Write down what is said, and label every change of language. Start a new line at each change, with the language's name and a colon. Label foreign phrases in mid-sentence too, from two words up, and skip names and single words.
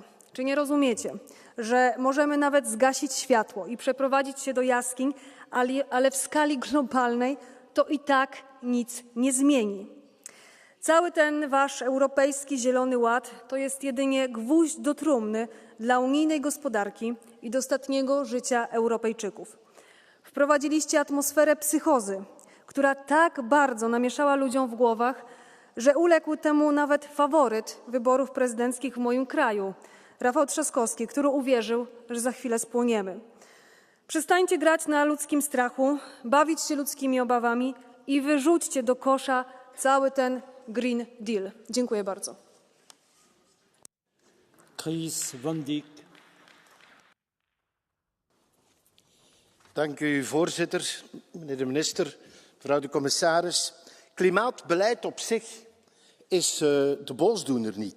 Polish: Czy nie rozumiecie, że możemy nawet zgasić światło i przeprowadzić się do jaskiń, ale w skali globalnej to i tak nic nie zmieni? Cały ten wasz europejski Zielony Ład to jest jedynie gwóźdź do trumny dla unijnej gospodarki i dostatniego życia Europejczyków. Wprowadziliście atmosferę psychozy, która tak bardzo namieszała ludziom w głowach, że uległ temu nawet faworyt wyborów prezydenckich w moim kraju, Rafał Trzaskowski, który uwierzył, że za chwilę spłoniemy. Przestańcie grać na ludzkim strachu, bawić się ludzkimi obawami i wyrzućcie do kosza cały ten Green Deal. Dziękuję bardzo.
Dutch: Chris van Dijk. Dank u, voorzitter, meneer de minister, mevrouw de commissaris. Klimaatbeleid op zich is de boosdoener niet.